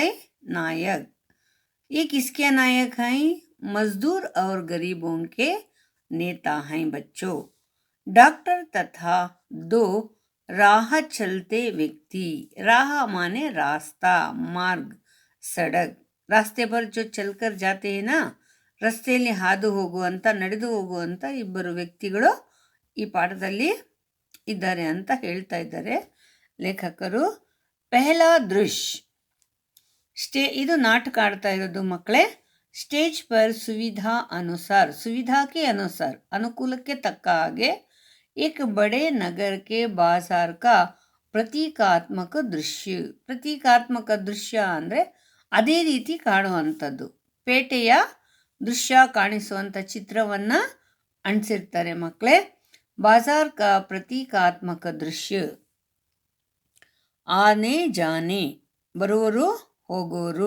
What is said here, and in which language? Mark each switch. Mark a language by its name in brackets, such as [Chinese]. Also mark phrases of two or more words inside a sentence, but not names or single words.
[Hindi] नायक। ये किसके नायक हैं? मजदूर और गरीबों के नेता हैं बच्चों। डॉक्टर तथा दो राह चलते व्यक्ति। राह माने रास्ता, मार्ग, सड़क। रास्ते पर जो चलकर जाते हैं ना, [Kannada] ರಸ್ತೆಯಲ್ಲಿ ಹಾದು ಹೋಗುವಂತ, ನಡೆದು ಹೋಗುವಂತ ಇಬ್ಬರು ವ್ಯಕ್ತಿಗಳು ಈ ಪಾಠದಲ್ಲಿ ಇದ್ದಾರೆ ಅಂತ ಹೇಳ್ತಾ ಇದ್ದಾರೆ ಲೇಖಕರು. [Hindi] पहला दृश्य, [Kannada] ಇದು ನಾಟಕ ಆಡ್ತಾ ಇರೋದು ಮಕ್ಕಳೇ. [Hindi] स्टेज पर सुविधा अनुसार, सुविधा के अनुसार, [Kannada] ಅನುಕೂಲಕ್ಕೆ ತಕ್ಕ ಹಾಗೆ [Hindi] एक बड़े नगर के बाजार का [Kannada] ಪ್ರತೀಕಾತ್ಮಕ ದೃಶ್ಯ. ಪ್ರತೀಕಾತ್ಮಕ ದೃಶ್ಯ ಅಂದರೆ ಅದೇ ರೀತಿ ಕಾಣುವಂಥದ್ದು. ಪೇಟೆಯ ದೃಶ್ಯ ಕಾಣಿಸುವಂಥ ಚಿತ್ರವನ್ನ ಅಂಟಿಸಿರ್ತಾರೆ ಮಕ್ಕಳೇ. [Hindi] बाज़ार का प्रतीकात्मक दृश्य. आने जाने, [Kannada] ಬರುವರು ಹೋಗೋರು.